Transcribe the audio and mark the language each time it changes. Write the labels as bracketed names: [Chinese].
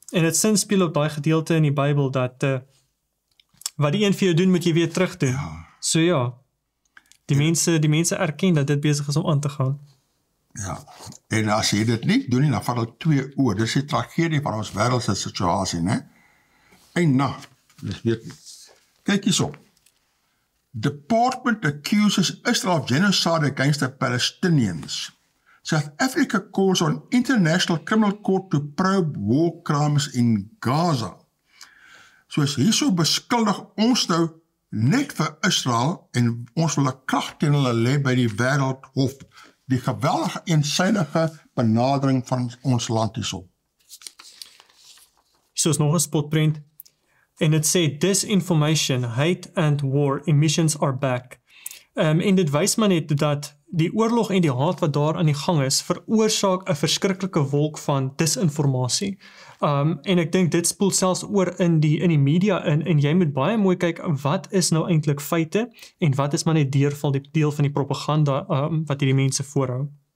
[Afrikaans] En dit sinspeel op daai gedeelte in die Bybel dat wat die een vir jou doen, moet jy weer terug doen. Ja. So ja, die mense erken dat dit besig is om aan te gaan. Ja, en as jy dit nie doen nie, dan vat hulle 2 oor. Dis die tragedie van ons wêreldse situasie, né? En nou, dis weet nie. Kyk hierso. [English] Department accuses Israel of genocide against the Palestinians. South Africa calls on International Criminal Court to probe war crimes in Gaza. [Afrikaans] Soos hierso beskuldig ons nou net vir Israel, en ons wil 'n krag teen hulle lê by die Wêreldhof. Die geweldige eensydige benadering van ons land hierso. So is nog 'n spotprent. En dit sê [English] disinformation, hate and war, emissions are back. [Afrikaans] En dit wys maar net dat die oorlog en die haat wat daar aan die gang is, veroorsaak 'n verskriklike wolk van disinformasie. En ek dink dit spoel selfs oor in die media in, en jy moet baie mooi kyk, wat is nou eintlik feite, en wat is maar net deel van die propaganda wat hierdie mense voorhou.